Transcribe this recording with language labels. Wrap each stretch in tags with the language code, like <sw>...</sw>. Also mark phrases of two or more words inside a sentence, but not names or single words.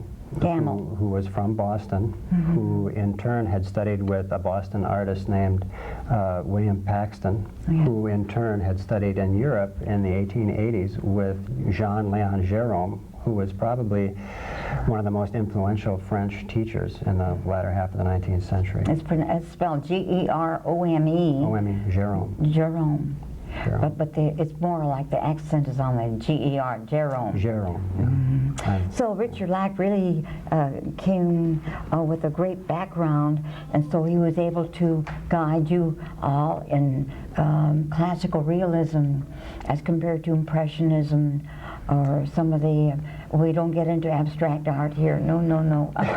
<en>Who was from Boston, who in turn had studied with a Boston artist named William Paxton, who in turn had studied in Europe in the 1880s with Jean-Léon Gérôme, who was probably one of the most influential French teachers in the latter half of the 19th century. It's spelled G-E-R-O-M-E. O-M-E, Gérôme. Jerome. Jerome. But it's more like the accent is on the G-E-R, Jerome. Jerome, yeah. So Richard Lack really came with a great background, and so he was able to guide you all in classical realism as compared to Impressionism or some of the, we don't get into abstract art here, no, no, no.</en>